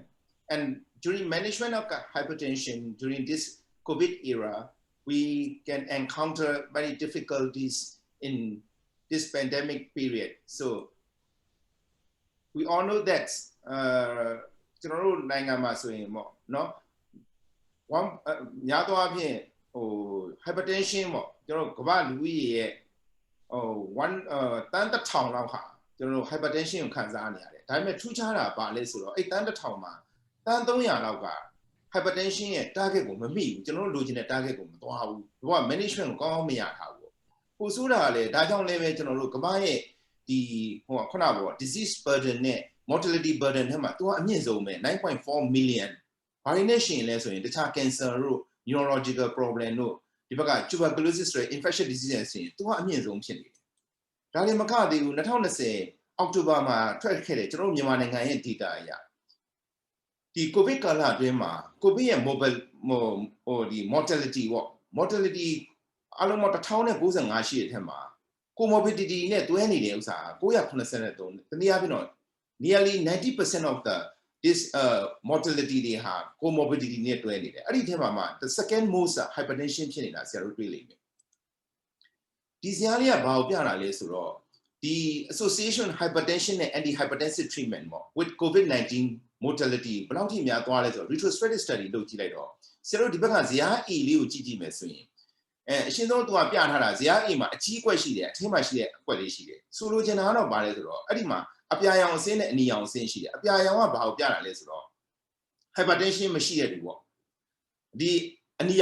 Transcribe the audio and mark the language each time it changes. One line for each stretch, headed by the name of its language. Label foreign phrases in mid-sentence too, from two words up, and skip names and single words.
English: And during management of hypertension during this COVID era, we can encounter many difficulties in this pandemic period. So we all know that hypertension
Burmese: ကျွန်တော်ကမ္ဘာလူဦးရေရဲ့1တန်းတစ်ထောင်လောက်ဟာကျွန်တော် hypertension ကိုခံစားနေရတယ်ဒါပေမဲ့ထူးခြားတာပါလဲဆိုတော့အဲ့တန်းတစ်ထော င်မှာတန်း300လောက်က hypertension ရဲ့ target ကိုမမိဘူးကျွန်တော်တို့လိုချင်တဲ့ target ကိုမသွားဘူးဘာက management ကိုကောင်းအောင်မရထားဘူး ပိုဆိုးတာလည်းဒါကြောင့်လည်းပဲကျွန်တော်တို့ကမ္ဘာရဲ့ဒီခုနက
English: disease burden
Burmese: နဲ့
English: mortality burden
Burmese: ထဲမှာသူကအမြင့်ဆုံးပဲ 9.4 million ဘာတွေနဲ့ရှင်လဲဆိုရင်တခြား cancer တို့
English: neurological problem
Burmese: တို့ဒီဘက်က tuberculosis ဆို
English: infectious disease
Burmese: နဲ့ဆိုရင်သူကအမြင့်ဆုံးဖြစ်နေတယ်ဒါလည်းမကသေးဘူး2020အောက်တိုဘာမှာထွက်ခဲ့တဲ့ကျွန်တော်တို့မြန်မာနိုင်ငံရဲ့ data အရဒီ covid ကာလအတွင်းမှာ covid ရဲ့ mortality ပေါ့ mortality အလုံးပေါင်း1095ရှိတဲ့ထဲမှာ comorbidity နဲ့တွဲနေတဲ့ဥစ္စာ983တနည်းအားဖြင့်တော့ nearly
English: 90% of this mortality
Burmese: တွေဟာ comorbidity နဲ့တွဲနေတယ်အဲ့ဒီထဲမှာ
English: the second most hypertension
Burmese: ဖြစ်နေတာဆရာတို့တွေ့လိမ့်မယ်ဒီဇာတ်လေးကဘာကိုပြတာလဲဆိုတော့ဒီ
English: association hypertension
Burmese: နဲ့
English: antihypertensive treatment
Burmese: ပေါ့
English: with covid-19 mortality
Burmese: ဘယ်လောက်ထိများသွားလဲဆိုတော့
English: retrospective study
Burmese: လုပ်ကြည့်လိုက်တော့ဆရာတို့ဒီဘက်ကဇာတ် A လေးကိုကြည့်မယ်ဆိုရင်အရှင်းဆုံးသူကပြထားတာဇာတ် A မှာအကြီးအကွက်ရှိတယ်အထင်းမှာရှိတဲ့အကွက်လေးရှိတယ်ဆိုလိုချင်တာကတော့ဘာလဲဆိုတော့အဲ့ဒီမှာအပြာရောင်အဆင်းနဲ့အနီရောင်အဆင်းရှိတယ်အပြာရောင်ကဘာကိုပြတာလဲဆိုတော့ hypertension မရှိတဲ့လူပေါ့ဒီအနီ